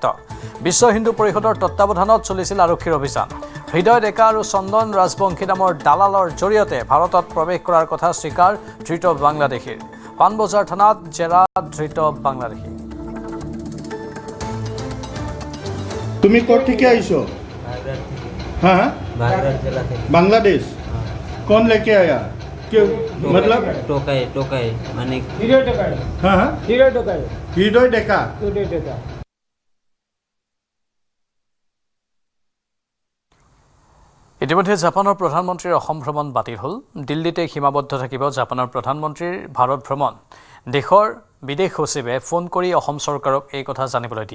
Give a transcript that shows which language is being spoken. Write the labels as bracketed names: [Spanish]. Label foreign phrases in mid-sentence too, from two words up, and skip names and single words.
[Assamese] বিশ্ব হিন্দু পৰিষদৰ তত্বাৱধানত চলিছিল আৰক্ষীৰ অভিযান। হৃদয় ডেকা আৰু চন্দন ৰাজবংশী নামৰ দালালৰ জৰিয়তে ভাৰতত প্ৰৱেশ কৰাৰ কথা স্বীকাৰ ধৃত বাংলাদেশীৰ। পাণবজাৰ থানাত জেৰা ধৃত বাংলাদেশী। তুমি ক'ত থেকে আইছো? [Hindi] हाँ बांग्लादेश कौन लेके आया? क्यों मतलब टोकाई माने हाँ हृदय डेका। [Assamese] ইতিমধ্যে জাপানৰ প্ৰধানমন্ত্ৰীৰ অসম ভ্ৰমণ বাতিল হ'ল। দিল্লীতে সীমাবদ্ধ থাকিব জাপানৰ প্ৰধানমন্ত্ৰীৰ ভাৰত ভ্ৰমণ। দেশৰ বিদেশ সচিবে ফোন কৰি অসম চৰকাৰক এই কথা জানিবলৈ দিয়ে।